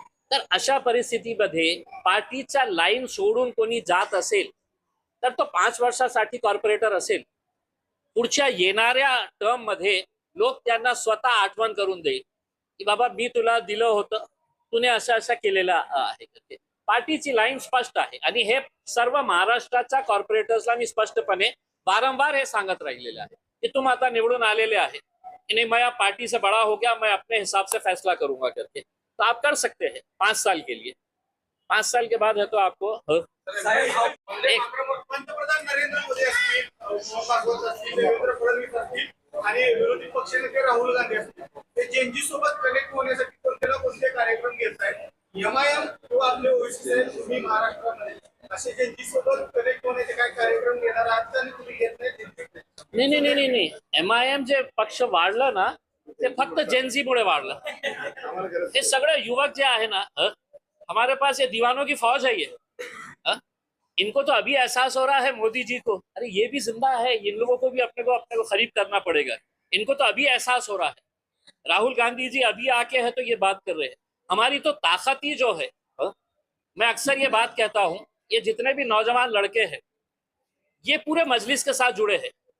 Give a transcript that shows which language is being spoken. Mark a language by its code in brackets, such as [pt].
[mr] तर अशा परिस्थितीमध्ये पार्टीच्या लाईन सोडून कोणी जात असेल तर तो 5 वर्षासाठी कॉर्पोरेटर असेल. पुढच्या येणाऱ्या टर्म मध्ये लोक त्यांना स्वतः आठवण करून देईल की बाबा मी तुला दिलं होतं, तुने असं केलेलं आहे. पार्टीची लाईन स्पष्ट आहे आणि हे सर्व महाराष्ट्राच्या कॉर्पोरेटर्सला मी स्पष्टपणे वारंवार हे सांगत राहिलेले आहे की तुम आता निवडून आलेले आहे [hi] कि नहीं, मैं अब पार्टी से बड़ा हो गया, मैं अपने हिसाब से फैसला करूंगा करके, तो आप कर सकते हैं 5 साल के लिए। 5 साल के बाद है तो आपको एक [mr] पंतप्रधान नरेंद्र मोदी असतील, उमा भागवत असतील, देवेंद्र फडणवीस असतील आणि विरोधी पक्षनेते राहुल गांधी असतील, ते जेनजी सोबत कनेक्ट होण्यासाठी कोणते ना कोणते कार्यक्रम घेत आहेत। एमआयएम किंवा आपले ओबीसी तुम्ही महाराष्ट्रामध्ये असे जेनजी सोबत कनेक्ट होण्याचे काय कार्यक्रम घेणार आहात आणि तुम्ही घेत नाही? नाही MIM जे पक्ष वाढलं ना ते फक्त जेनझीमुळे वाढलं। हे सगळे युवक जे आहे ना, [hi] हमारे पास ये दीवानों की फौज है ये। इनको तो अभी एहसास हो रहा है मोदी जी को, अरे ये भी जिंदा है, इन लोगों को भी अपने को खरीद करना पड़ेगा। इनको तो अभी एहसास हो रहा है। राहुल गांधी जी अभी आके है तो ये बात कर रहे हैं। हमारी तो ताकत ही जो है, मैं अक्सर ये बात कहता हूं, ये जितने भी नौजवान लड़के हैं ये पूरे मजलिस के साथ जुड़े हैं।